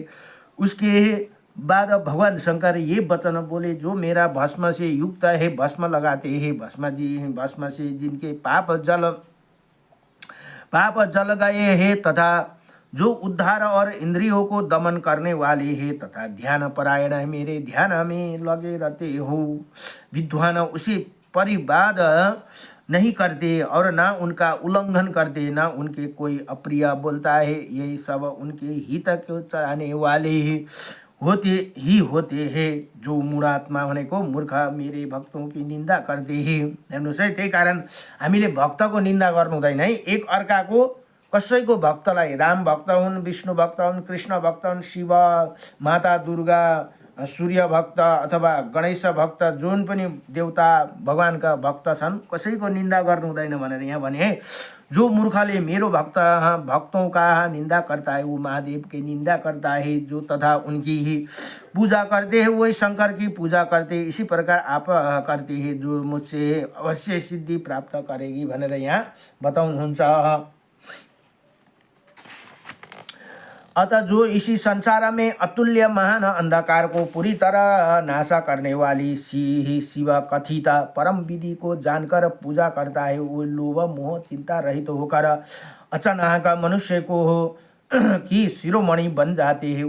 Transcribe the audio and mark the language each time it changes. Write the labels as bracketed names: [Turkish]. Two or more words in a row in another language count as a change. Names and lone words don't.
[Hindi] उसके बाद भगवान शंकर ये वचन बोले, जो मेरा भस्म से युक्त है, भस्म लगाते हैं, भस्म से जिनके पाप जल गए हैं तथा जो उद्धार और इंद्रियों को दमन करने वाले हैं तथा ध्यान परायण है, मेरे ध्यान में लगे रहते हो, विद्वान उसे परिवाद नहीं करते और ना उनका उल्लंघन करते, ना उनके कोई अप्रिय बोलता है। यही सब उनके हित को चाहने वाले होते हैं। जो मूढात्मा भनेको मूर्ख मेरे भक्तों की निंदा करते हैं। [Nepali] हेर्नुहोस् है, त्यही कारण हामीले भक्तको निंदा गर्नु हुँदैन है। एक अर्काको कसैको भक्तलाई, राम भक्त हुन्, विष्णु भक्त हुन्, कृष्ण भक्त हुन्, शिव, माता दुर्गा, सूर्य भक्त अथवा गणेश भक्त, जुन पनि देवता भगवानका भक्त छन्, कसैको निंदा गर्नु हुँदैन भनेर यहाँ भने। [Hindi] जो [Nepali] मूर्खले मेरो [Hindi] भक्तों का निंदा करता है, वो महादेव की निंदा करता है। जो तथा उनकी ही पूजा करते हैं वही शंकर की पूजा करते हैं। इसी प्रकार आप करते हैं, जो मुझसे अवश्य सिद्धि प्राप्त करेगी [Nepali] भनेर यहाँ बताउनुहुन्छ। [Hindi] अतः जो इसी संसार में अतुल्य महान अंधकार को पूरी तरह नाशा करने वाली शिव कथित परम विधि को जानकर पूजा करता है, वो लोभ मोह चिंता रहित होकर अचानक मनुष्य को की शिरोमणि बन जाते हैं।